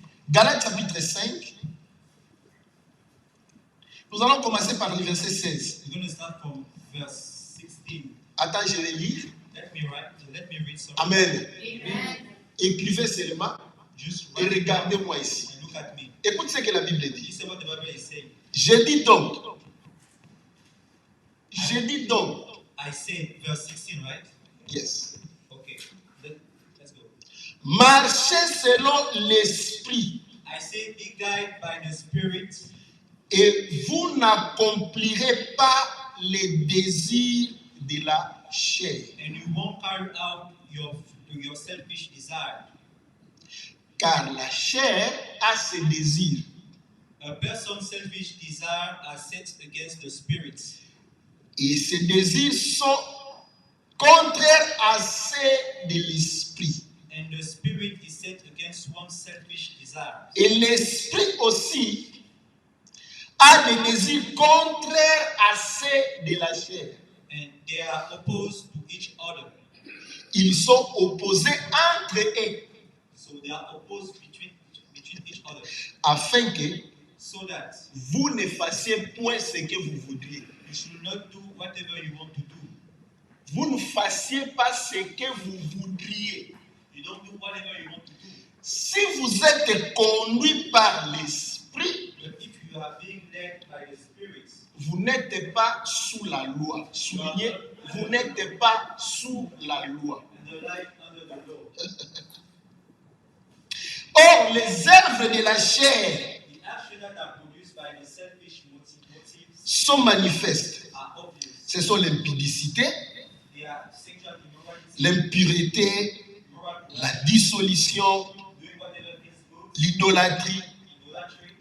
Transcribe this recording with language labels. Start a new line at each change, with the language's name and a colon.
French: Galates chapitre 5. Nous allons commencer par le verset 16.
English: We're going to start from verse 16.
French: Attends, je vais lire.
English: Let me read something. Amen. Amen.
French: Écrivez seulement
English: Just
French: et
English: write it down
French: regardez-moi ici.
English: and look at me.
French: Écoute ce que la Bible dit.
English: This is what the Bible is saying.
French: Je dis donc. Je dis donc.
English: I say, verse 16, right? Yes. Okay, let's go.
French: Marchez selon l'esprit
English: I say, be guided by the Spirit,
French: et vous n'accomplirez pas les désirs de la chair.
English: and you won't carry out your selfish desire.
French: Car la chair a ses désirs
English: A person's selfish desire are set against the Spirit,
French: et ces désirs sont contraires à ceux de l'esprit.
English: and the Spirit is set against one's selfish desires.
French: Et l'esprit aussi a des désirs contraires à ceux de la chair.
English: And they are opposed to each other.
French: Ils sont opposés entre eux
English: So they are opposed between each other.
French: afin que
English: So that
French: vous ne fassiez point ce que vous voudriez.
English: you should not do whatever you want to do.
French: Vous ne fassiez pas ce que vous voudriez.
English: You don't do whatever you want to do.
French: Si vous êtes conduit par l'esprit,
English: But if you are being led by the Spirit,
French: vous n'êtes pas sous la loi. Soulignez, vous n'êtes pas sous la loi.
English: and the life under the law.
French: Or, les œuvres de la chair
English: The actions that are produced by the selfish motives
French: sont manifestes.
English: are obvious.
French: Ce sont l'impudicité,
English: They there are sexual immorality,
French: l'impureté,
English: moral
French: la dissolution,
English: doing whatever is good,
French: l'idolâtrie,
English: idolatry,